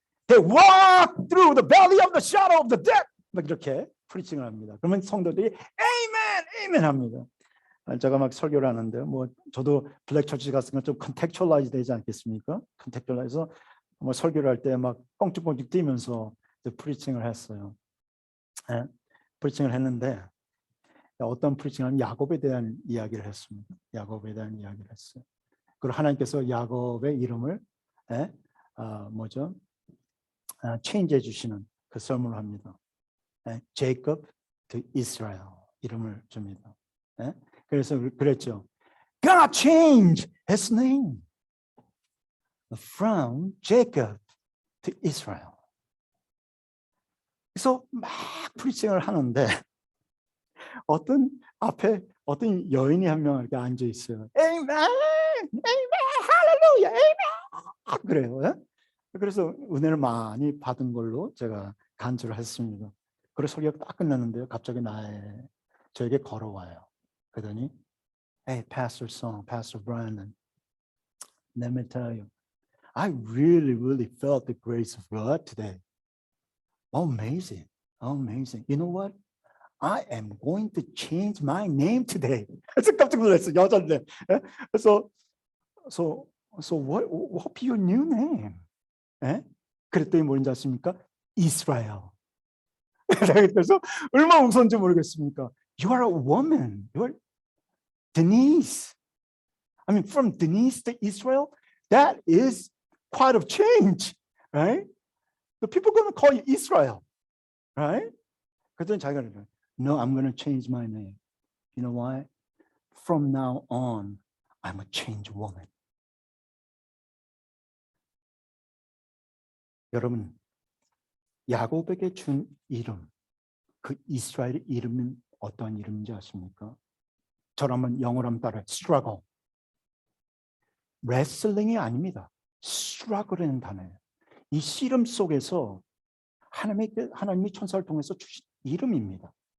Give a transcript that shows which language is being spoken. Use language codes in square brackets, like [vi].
[en] They walk through the valley of the shadow of the death. [ko] 막 이렇게 프리칭을 합니다. 그러면 성도들이 Amen, Amen 합니다. 제가 막 설교를 하는데 뭐 저도 블랙 처치 갔으면 좀 컨텍츄얼라이즈 되지 않겠습니까? 컨텍츄얼라이즈해서 뭐 설교를 할 때 막 뻥죽뻥죽 뛰면서 프리칭을 했어요. 예? 프리칭을 했는데 어떤 프리칭은 야곱에 대한 이야기를 했습니다. 야곱에 대한 이야기를 했어요. 그리고 하나님께서 야곱의 이름을 예? 뭐죠? 체인지해 주시는 그 설문을 합니다. 예? 제이콥 to 이스라엘 이름을 줍니다. 예? 그래서 그랬죠. [en] God changed his name from Jacob to Israel. [ko] 그래서 막 프리칭을 하는데 어떤 앞에 어떤 여인이 한 명 이렇게 앉아 있어요. [en] Amen, Amen, 할렐루야, Amen. [ko] 그래요. 예? 그래서 은혜를 많이 받은 걸로 제가 간주를 했습니다. 그래서 설교가 딱 끝났는데요. 갑자기 저에게 걸어와요. 그러더니, [en] Hey, Pastor Song, Pastor Brandon, let me tell you, I really, really felt the grace of God today. Amazing, amazing. You know what? I am going to change my name today. [ko] 그래서 깜짝 놀랐어요. 여자인데. 예? 그래서 [en] so what be your new name? [ko] 예? 그랬더니 뭔지 아십니까? 이스라엘. 그래서 얼마나 웃었는지 모르겠습니까? [en] You are a woman. You are Denise. I mean, from Denise to Israel, that is quite a change, right? The people are going to call you Israel, right? [ko] 그랬더니 자기가 그래요. [en] No, I'm going to change my name. You know why? From now on, I'm a changed woman. [ko] 여러분, 야곱에게 준 이름, 그 이스라엘의 이름은 어떤 이름인지 아십니까? 저를 한번 영어로 한번 따라해. struggle. 레슬링이 아닙니다. struggle이라는 단어예요. 이 씨름 속에서 하나님이 천사를 통해서 주신 이름입니다.